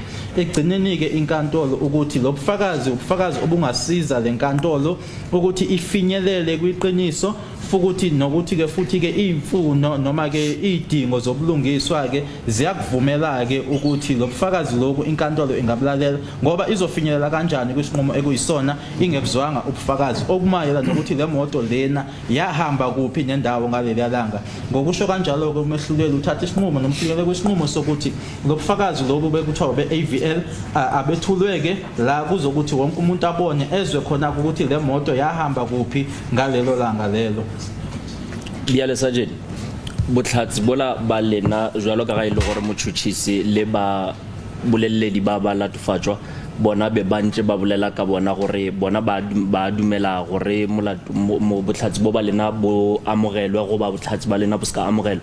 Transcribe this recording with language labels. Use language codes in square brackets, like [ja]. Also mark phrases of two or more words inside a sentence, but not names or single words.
[zu] Ekugcineni ke inkantolo ukuthi lo bufakazi ubufakazi obungasiza lenkantolo ukuthi ifinyelele kwiqiniso futhi nokuthi ke futhi ke imfuno noma ke idingo zobulungiswa ke ziyakuvumela ke ukuthi lobufakazi lokhu inkantolo ingabulalela ngoba izofinyelela kanjani kwisinqumo ekuyisona ingekuzwanga ubufakazi okumayela nokuthi le moto lena yahamba kuphi nendawo ngaleli langa. Ngokusho kanjalo ke umehluleli uthatha isinqumo nomfikele kwisinqumo sokuthi lobufakazi lokhu bekuthiwa be-AVL abethulweke la kuzokuthi wonke umuntu abone ezwe khona ukuthi le moto yahamba kuphi ngalelo langa lelo. [tn] Biale Sergeant, botlhatsi bola ba lena jwalo ka ga ile gore motšhotšhisi le ba boleledi ba ba latofatswa bona be bantse ba bolela ka bona gore bona ba dumela gore mo botlhatsi bo ba lena bo amogelwe go ba botlhatsi ba lena bo ska amogelwa.